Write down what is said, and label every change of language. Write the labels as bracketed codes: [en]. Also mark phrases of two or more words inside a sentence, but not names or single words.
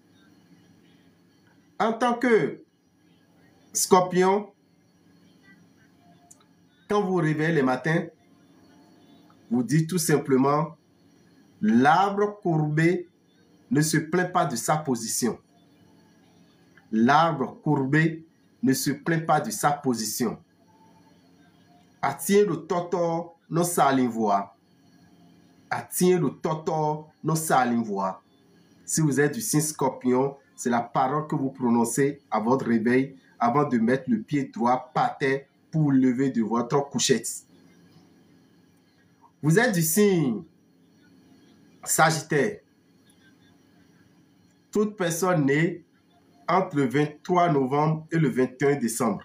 [fr] En tant que Scorpion, quand vous vous réveillez le matin, vous dites tout simplement, l'arbre courbé ne se plaint pas de sa position. L'arbre courbé ne se plaint pas de sa position. [fon] Atie do toto no salinvoa. Atie do toto no salinvoa. [fr] Si vous êtes du signe Scorpion, c'est la parole que vous prononcez à votre réveil avant de mettre le pied droit par terre pour vous lever de votre couchette. Vous êtes du signe Sagittaire. Toute personne née entre le 23 novembre et le 21 décembre.